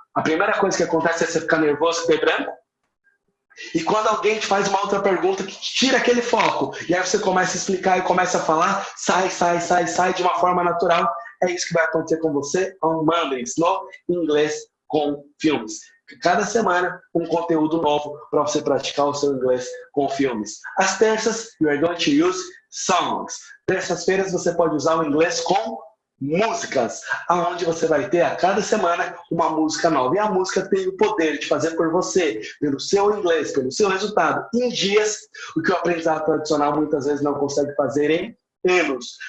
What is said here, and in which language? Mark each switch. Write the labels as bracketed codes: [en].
[pt] A primeira coisa que acontece é você ficar nervoso e ter branco? E quando alguém te faz uma outra pergunta que tira aquele foco, e aí você começa a explicar e começa a falar, sai de uma forma natural. É isso que vai acontecer com você [en] on Mondays, [pt] no Inglês com Filmes. Cada semana, um conteúdo novo para você praticar o seu inglês com filmes. Às terças, [en] you are going to use songs. [pt] Terças-feiras, você pode usar o inglês com músicas, aonde você vai ter a cada semana uma música nova. E a música tem o poder de fazer por você, pelo seu inglês, pelo seu resultado, em dias, o que o aprendizado tradicional muitas vezes não consegue fazer em anos.